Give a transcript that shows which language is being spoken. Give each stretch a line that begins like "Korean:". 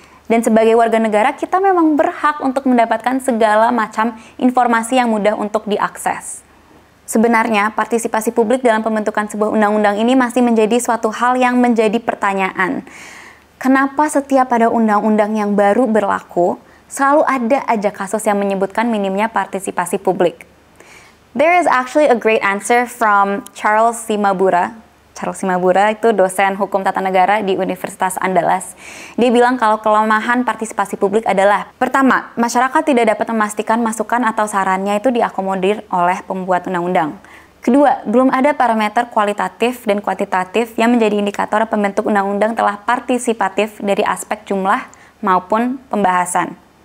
Indonesian: Dan sebagai warga negara, kita memang berhak untuk mendapatkan segala macam informasi yang mudah untuk diakses. Sebenarnya, partisipasi publik dalam pembentukan sebuah undang-undang ini masih menjadi suatu hal yang menjadi pertanyaan. Kenapa setiap ada undang-undang yang baru berlaku, selalu ada aja kasus yang menyebutkan minimnya partisipasi publik?
English: There is actually a great answer from Charles Simabura.
Indonesian: Charles Simabura itu dosen hukum tata negara di Universitas Andalas. Dia bilang kalau kelemahan partisipasi publik adalah, pertama, masyarakat tidak dapat memastikan masukan atau sarannya itu diakomodir oleh pembuat undang-undang. Kedua, belum ada parameter kualitatif dan kuantitatif yang menjadi indikator pembentuk undang-undang telah partisipatif dari aspek jumlah maupun pembahasan.